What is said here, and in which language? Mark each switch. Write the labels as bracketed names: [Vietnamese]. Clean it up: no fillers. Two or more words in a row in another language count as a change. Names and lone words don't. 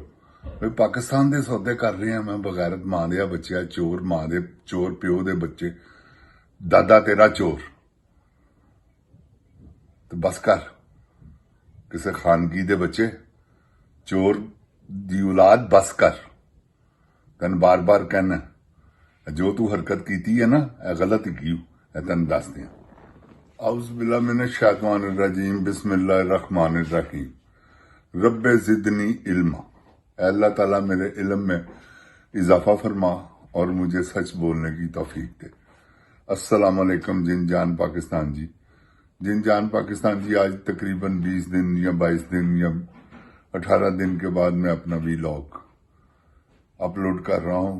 [Punjabi] ਵੇ ਪਾਕਿਸਤਾਨ ਦੇ ਸੌਦੇ ਕਰ ਰਹੇ ਆ ਮੈਂ, ਬਗੈਰਤ ਮਾਂ ਦੇ ਬੱਚਿਆ, ਚੋਰ ਮਾਂ ਦੇ, ਚੋਰ ਪਿਓ ਦੇ ਬੱਚੇ, ਦਾਦਾ ਤੇਰਾ ਚੋਰ। ਤੇ ਬਸ ਕਰ, ਕਿਸੇ ਖਾਨਗੀ ਦੇ ਬੱਚੇ, ਚੋਰ ਦੀ ਔਲਾਦ, ਬਸ ਕਰ। ਤੈਨੂੰ ਬਾਰ-ਬਾਰ ਕਹਿਣਾ, ਜੋ ਤੂੰ ਹਰਕਤ ਕੀਤੀ ਹੈ ਨਾ, ਇਹ ਗਲਤ ਹੀ ਕੀ, ਇਹ ਤੈਨੂੰ ਦੱਸ ਦਿਆਂ। [Arabic] أعوذ بالله من الشيطان الرجيم، بسم الله الرحمن الرحيم. رب زدني علما, [Urdu] اللہ تعالیٰ میرے علم میں اضافہ فرما اور مجھے سچ بولنے کی توفیق دے. [Arabic] السلام علیکم [Urdu] جن جان پاکستان جی. جن جان پاکستان جی، آج تقریباً 20 دن یا 22 دن یا 18 دن کے بعد میں اپنا [English] vlog upload [Urdu] کر رہا ہوں.